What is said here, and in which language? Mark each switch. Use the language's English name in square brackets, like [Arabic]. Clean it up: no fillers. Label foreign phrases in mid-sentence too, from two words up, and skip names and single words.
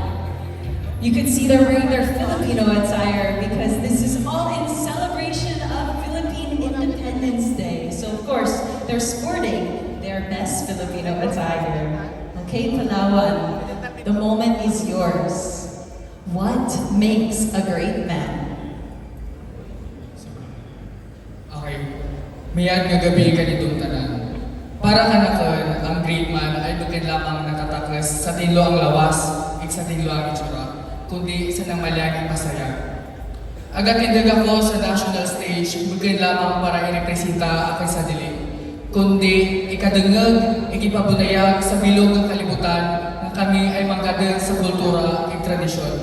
[English] You can see they're wearing their Filipino attire because this is all in celebration of Philippine Independence Day. So of course, they're sporting their best Filipino attire. Okay, Palawan, the moment is yours. What makes a great man? Okay. [Cuyonon] Mayad nga gabi kanitong tanan. Para kanakon, ang [English] great man [Cuyonon] ay bukin lamang natataklas sa tinlo ang lawas, ig sa tinlo ang itsura, kundi sa namalyang masaya. Agatindag ako sa [English] national stage, [Cuyonon] bukin lamang para irepresenta aking sa dili, kundi ikadungag, ikipabunayag sa bilog ng kalibutan na kami ay manggadeng sa kultura ig tradisyon.